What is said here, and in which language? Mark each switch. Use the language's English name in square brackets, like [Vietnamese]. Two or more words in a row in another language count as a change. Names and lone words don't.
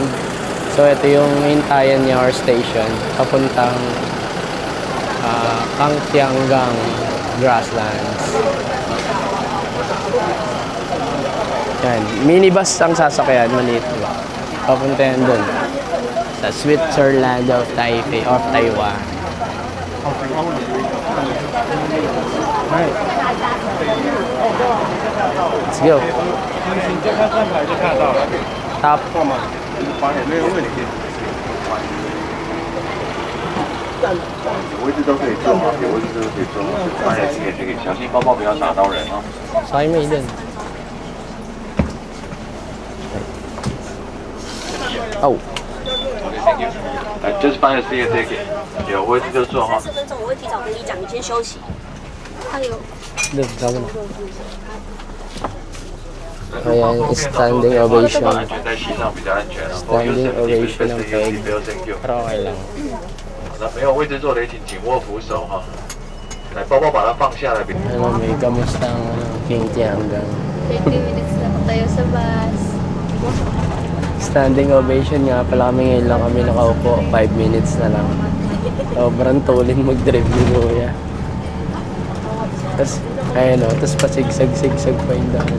[Filipino] So, ito yung hintayan niya [English] or station, [Filipino] papuntang Kangtiangang Grasslands. Yan. Minibus ang sasakyan, maliit ba? Papunta yan dun. Sa Switzerland of Taipei, of Taiwan. Alright. [English] Let's go. Top. [Chinese] 有位置都可以坐好，有位置都可以坐好，发现这个小心包包不要打到人哦。 [Filipino] Sakay mo din. Oh. [English] Thank you. [Chinese] 来，这是5 C 的 ticket，有位置就坐哈。 40分钟我会提早跟你讲，你先休息。还有 [Filipino] Doon, sabi na. Ayan, [English] standing ovation. [Chinese] 安全在膝上比较安全哦。 [English] Standing ovation [Filipino] ng peg. [English] Thank you。 [Filipino] Pero okay lang. [Chinese] 那没有位置坐的，请紧握扶手哈。来，包包把它放下来。 [Filipino] Ano, may kamusta ang King Tiangang. 20 minutes na po tayo sa bus. [English] Standing ovation [Filipino] nga pala kami, ngayon lang kami nakaupo. 5 minutes na lang. Sobrang tulin mag-drive ni Kuya. Tapos, ayun o, tapos pasigsag-sigsag pa yung daan.